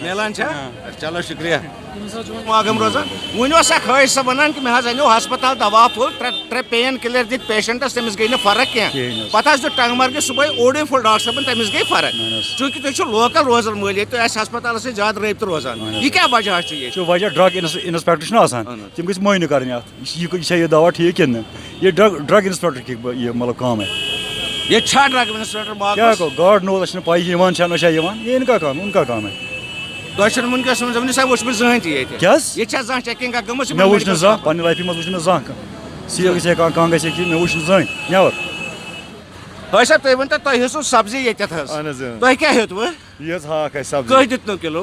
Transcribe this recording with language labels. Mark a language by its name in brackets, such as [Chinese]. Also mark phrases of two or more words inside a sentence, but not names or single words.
[Kashmiri] میلان چھا چلو شُکریہ ماگم روزان وۄنۍ اوس اکھ حٲج صٲب ونان کہ مےٚ حظ انیو ہسپتال دوا پھوٚل 3 پین کِلر دِتھ پیشنٹس تٔمِس گٔے نہٕ فرق کینٛہہ پتہٕ حظ دیُت ٹنٛگ مرگہِ صُبحٲے اوڑے پھوٚل ڈاکٹر صٲبن تٔمِس گٔے فرق چوٗنٛکہِ تُہۍ چھِو لوکل روزان مٲلۍ ییٚتہِ تُہۍ آسہِ ہسپتالس سۭتۍ زیادٕ رٲبطہٕ روزان یہِ کیٛاہ وجہ چھُ ییٚتہِ وجہ [English] drug inspector [Kashmiri] چھُنہ آسان تِم گٔژھۍ معٲینہٕ کرٕنۍ اتھ یہِ چھا یہِ دوا ٹھیٖک کِنہٕ نہٕ یہِ ڈرگ انسپیکٹر کی یہِ مطلب کٲم ہے ییٚتہِ چھا [English] drug inspector [Kashmiri] کیٛاہ ماگمس گوٚو گاڈ نو اَسہِ چھِنہٕ پاے یِوان چھا نہ چھا یِوان [Urdu] یہ اِنکا کام اُنکا کام ہے [Kashmiri] تۄہہِ چھُنہٕ وٕنکیٚس وٕنہِ سا وٕچھمٕژ زٕہٕنۍ تہِ ییٚتہِ کیٛاہ حظ ییٚتہِ چھا زانٛہہ چیکِنٛگا گٔمٕژ مےٚ وٕچھ نہٕ زانٛہہ پننہِ لایفہِ منٛز وٕچھ نہٕ زانٛہہ کانٛہہ سیل گژھِ ہا کانٛہہ گژھِ ہا کینٛہہ مےٚ وٕچھ نہٕ زٕہٕنۍ نٮ۪ور حٲج صٲب تُہۍ ؤنۍتو تۄہہِ ہیٚژوٕ سبزی ییٚتٮ۪تھ حظ اہن حظ تۄہہِ کیٛاہ ہیوٚتوٕ یہ حظ ہاکھ اَسہِ سبزی کٔہۍ دیُتنو کِلوٗ